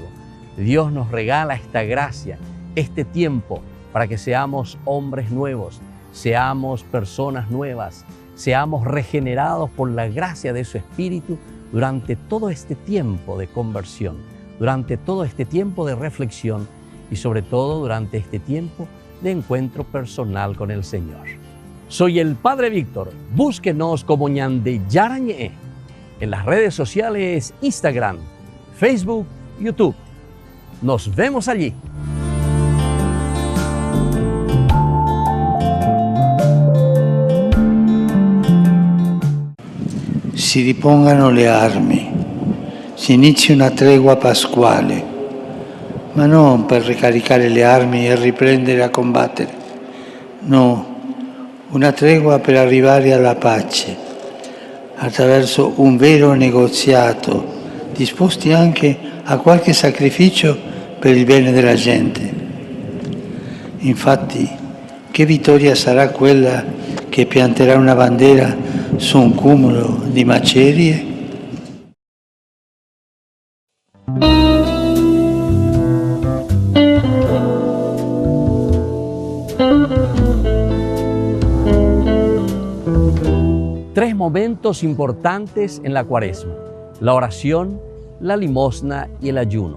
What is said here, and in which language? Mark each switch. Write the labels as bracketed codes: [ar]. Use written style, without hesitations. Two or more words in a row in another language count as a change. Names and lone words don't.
[es] Dios nos regala esta gracia, este tiempo, para que seamos hombres nuevos, seamos personas nuevas, seamos regenerados por la gracia de su Espíritu durante todo este tiempo de conversión, durante todo este tiempo de reflexión y sobre todo durante este tiempo de encuentro personal con el Señor. Soy el Padre Víctor. Búsquenos como Ñande Yarañe en las redes sociales Instagram, Facebook, YouTube. Nos vemos allí. [it] Si ripongano le armi, si inizi una tregua pasquale, ma non per ricaricare le armi e riprendere a combattere. No, una tregua per arrivare alla pace, attraverso un vero negoziato, disposti anche a qualche sacrificio per il bene della gente. Infatti, che vittoria sarà quella che pianterà una bandera su un cumulo di macerie? [es] Tres momentos importantes en la Cuaresma: la oración, la limosna y el ayuno.